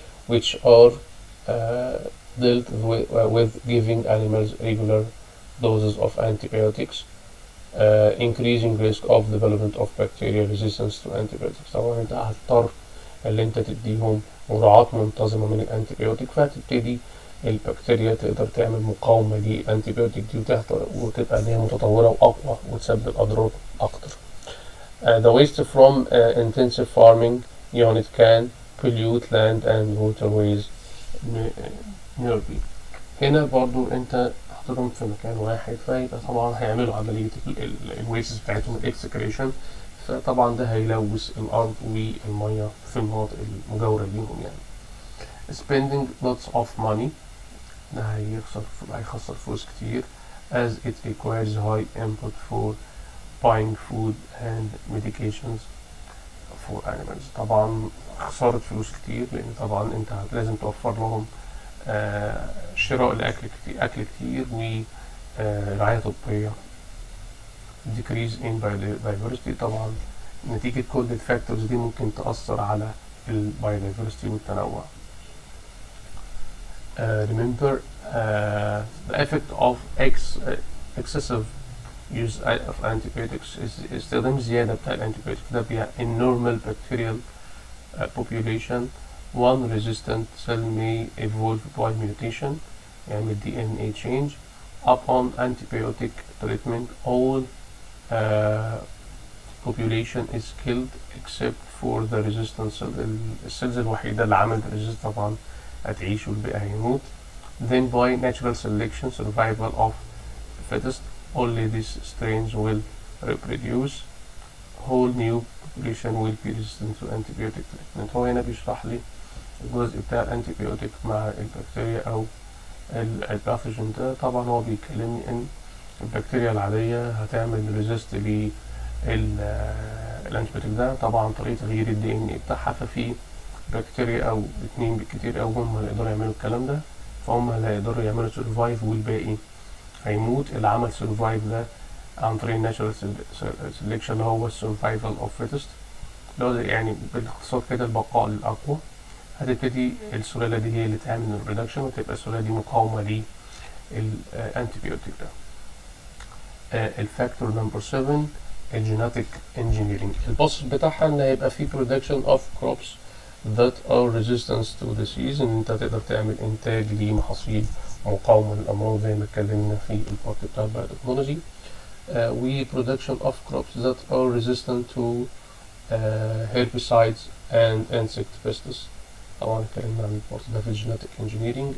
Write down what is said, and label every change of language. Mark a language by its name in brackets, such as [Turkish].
[English] which are dealt with giving animals regular doses of antibiotics increasing risk of development of bacterial resistance to antibiotics. [Arabic] طبعا انت هتضطر اللي انت تديهم جرعات منتظمة من الانتيبيوتيك، فهتبتدي البكتيريا تقدر تعمل مقاومة للانتيبيوتيك دي وتبقى ان هي متطورة واقوى وتسبب اضرار اكتر. [English] The waste from intensive farming unit can pollute land and waterways nearby. [Arabic] هنا برضو انت حاططهم في مكان واحد، فيبقى طبعا هيعملوا عملية الويست بتاعتهم الاكسكريشن، فطبعا ده هيلوث الأرض والمية في المناطق المجاورة ليهم يعني. [English] spending lots of money، [Arabic] ده هيخسر فلوس كتير [English] as it requires high input for buying food and medications for animals. [Arabic] طبعا خسارة فلوس كتير، لأن طبعا انت لازم توفر لهم شراء الأكل كتير، أكل كتير ورعاية طبية. [English] decrease in biodiversity، [Arabic] طبعا نتيجة كل الفاكتورز دي ممكن تأثر على البايودايفرستي والتنوع. [English] remember the effect of excessive use of antibiotics [Arabic] استخدام زيادة بتاع الانتيبيوتيك ده بيع [English] in normal bacterial population. one resistant cell may evolve by mutation، يعني DNA change. upon antibiotic treatment all population is killed except for the resistant cell. [Arabic] السيلز الوحيدة اللي عملت resist طبعا هتعيش والباقي هيموت. [English] then by natural selection survival of fittest only these strains will reproduce. whole new population will be resistant to antibiotic treatment. [Arabic] هو هنا بيشرح لي الجزء بتاع الانتيبيوتيك مع البكتيريا او الباثوجين ده. طبعا هو بيكلمني ان البكتيريا العادية هتعمل ريزيست للانتيبيوتيك ده طبعا عن طريق تغيير الدي ان اي بتاعها، ففي بكتيريا او اتنين بالكتير او هم اللي يقدروا يعملوا الكلام ده، فهم اللي هيقدروا يعملوا سرفايف والباقي هيموت. اللي عمل سرفايف ده عن طريق الناتشورال سيلكشن اللي هو السرفايفل اوف فيتست، اللي هو يعني باختصار كده البقاء للأقوى. هتبتدي السلالة دي هي اللي تعمل الريدكشن وتبقى السلالة دي مقاومة للانتيبيوتيك ده. الفاكتور نمبر 7 الجيناتيك انجينيرنج. البروسس بتاعها ان هيبقى في [English] production of crops that are resistant to disease، [Arabic] ان انت تقدر تعمل انتاج لمحاصيل مقاومة للأمراض زي ما اتكلمنا في البارت بتاع البيوتكنولوجي. [English] و production of crops that are resistant to herbicides and insect pests. [Arabic] طبعا اتكلمنا عن البارت ده في الجيناتيك انجينيرنج.